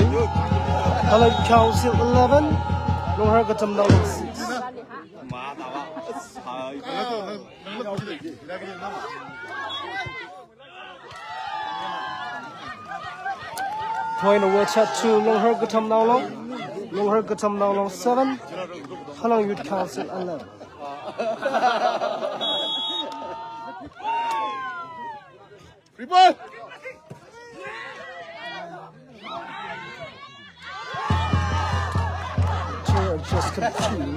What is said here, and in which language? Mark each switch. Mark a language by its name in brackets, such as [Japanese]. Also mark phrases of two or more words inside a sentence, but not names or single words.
[English] Halang Council 11, Lunghar Katamnao Long 6. Point over chat to Lunghar Katamnao Long. Lunghar Katamnao Long 7, Halang Youth Council 11. Free ball! Just confused.